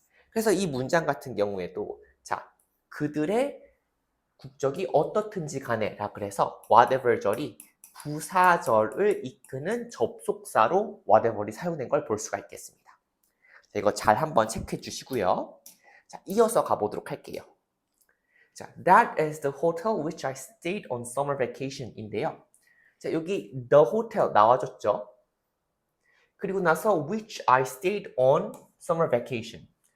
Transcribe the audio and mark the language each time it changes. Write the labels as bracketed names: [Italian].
[Korean] 그래서 이 문장 같은 경우에도 자, 그들의 국적이 어떻든지 간에 라 그래서 whatever 절이 부사절을 이끄는 접속사로 whatever이 사용된 걸 볼 수가 있겠습니다. 자, 이거 잘 한번 체크해 주시고요. 자, 이어서 가보도록 할게요. [English] 자, that is the hotel which I stayed on summer vacation [Korean] 인데요. 자, 여기 the hotel 나와줬죠. 그리고 나서 [English] which I stayed on summer vacation.